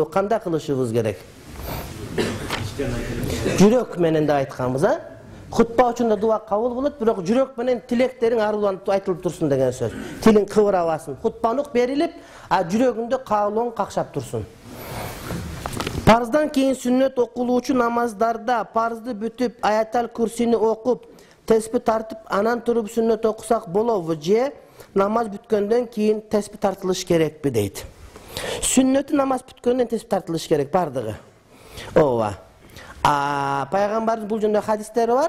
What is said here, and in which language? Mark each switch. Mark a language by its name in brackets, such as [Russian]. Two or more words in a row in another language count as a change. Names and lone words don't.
[Kyrgyz] Кандай кылышыбыз керек? Жүрөк менен да айтканбыз, а? Хутба үчүн да дуа кабыл болот, бирок жүрөк менен тилектериң аруланып айтылып турсун деген сөз. Тилиң кыбырабасын. Хутбаны берилип, жүрөгүңдө каалооң какшап турсун. Парыздан кейін сүннет окулуучу намаздарда парызды бүтүп, аятал курсини окуп, теспи тартып, анан туруп сүннет окусак болобу же намаз бүткөндөн кийин теспи тартылыш керекпи дейт. Сүннөтү намаз бүткөндөн теспи тартылыш керек бардыгы. Ооба. Пайгамбардын бул жөнүндө хадистери бар.